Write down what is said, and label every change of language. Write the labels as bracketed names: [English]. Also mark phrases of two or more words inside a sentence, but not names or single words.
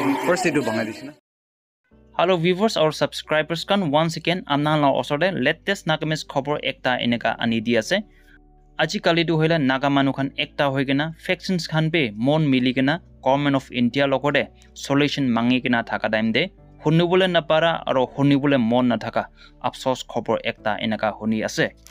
[Naga Pidgin] first edu bangai disina. [English] Hello viewers or subscribers [Naga Pidgin] kan once again amna la osode latest nagamis khobor ekta eneka ani di ase. Aji kali du hoila naga manu khan ekta hoigena factions khan be mon miligena government of India logode solution mangigena thaka time de hunibole na para aro hunibole mon na thaka afsos khobor ekta eneka huni ase.